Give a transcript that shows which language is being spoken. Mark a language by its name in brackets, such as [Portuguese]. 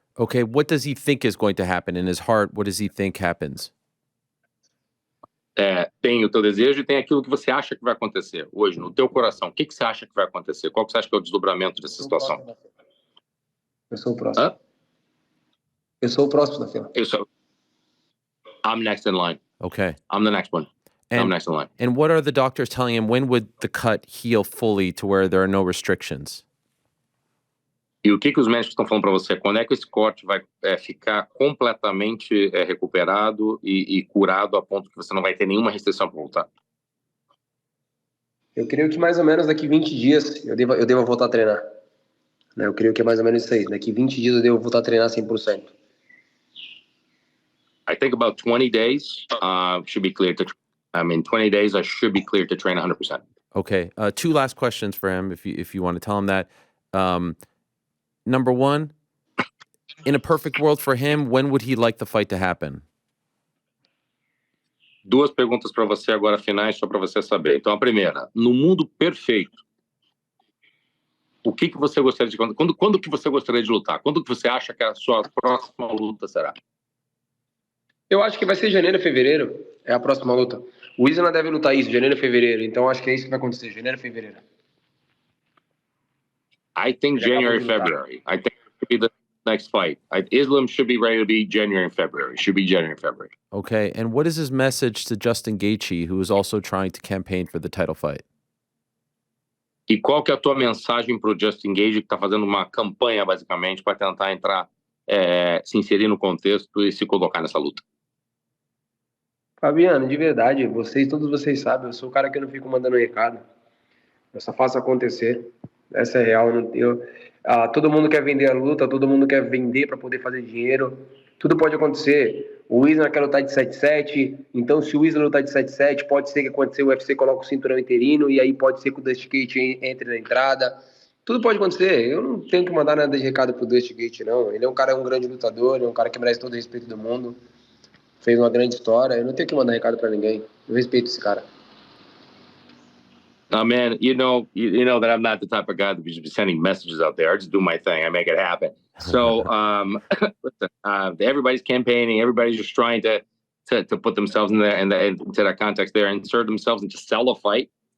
[English] Okay, what does he think is going to happen in his heart? What does he think happens? [Portuguese] tem o teu desejo e tem aquilo que você acha que vai acontecer hoje, no teu coração. O que você acha que vai acontecer? Qual que você acha que é o desdobramento dessa situação? Eu sou o próximo. Hã? Eu sou o próximo da fila. [English] I'm next in line. Okay. I'm the next one. I'm next in line. And what are the doctors telling him? When would the cut heal fully to where there are no restrictions? [Portuguese] E o que os médicos estão falando para você? Quando é que esse corte vai ficar completamente recuperado e curado a ponto que você não vai ter nenhuma restrição para voltar? Eu creio que mais ou menos daqui 20 dias eu devo voltar a treinar. Né? Eu creio que é mais ou menos isso aí. Daqui 20 dias eu devo voltar a treinar 100%. [English] I think about 20 days should be clear to 20 days I should be clear to train 100%. Okay. Two last questions for him if you want to tell him that. Number one, in a perfect world for him, when would he like the fight to happen? [Portuguese] Duas perguntas para você agora finais, só para você saber. Então, a primeira, no mundo perfeito, o que você gostaria de... Quando que você gostaria de lutar? Quando que você acha que a sua próxima luta será? Eu acho que vai ser janeiro, fevereiro. É a próxima luta. O Islam deve lutar isso, janeiro, fevereiro. Então, acho que é isso que vai acontecer, janeiro, fevereiro. [English] I think January, February. I think it should be the next fight. Islam should be ready to be January and February. Should be January and February. Okay. And what is his message to Justin Gaethje, who is also trying to campaign for the title fight? [Portuguese] E qual que é a tua mensagem para o Justin Gaethje, que está fazendo uma campanha, basicamente, para tentar entrar, se inserir no contexto e se colocar nessa luta? Fabiano, de verdade, todos vocês sabem, eu sou o cara que não fico mandando recado. Eu só faço acontecer. Essa é real. Todo mundo quer vender a luta, todo mundo quer vender para poder fazer dinheiro. Tudo pode acontecer. O Islam quer lutar de 7-7, então se o Islam lutar de 7-7, pode ser que aconteça, o UFC coloque o cinturão interino, e aí pode ser que o Dusty Gaethje entre na entrada. Tudo pode acontecer. Eu não tenho que mandar nada de recado pro Dusty Gaethje, não. Ele é um grande lutador, ele é um cara que merece todo o respeito do mundo. Fez uma grande história. Eu não tenho que mandar recado para ninguém. Eu respeito esse cara. [English] Man, you know that I'm not the type of guy that be sending messages out there. I just do my thing. I make it happen. So, listen, everybody's campaigning. Everybody's just trying to put themselves into that context there, insert themselves and to sell a fight.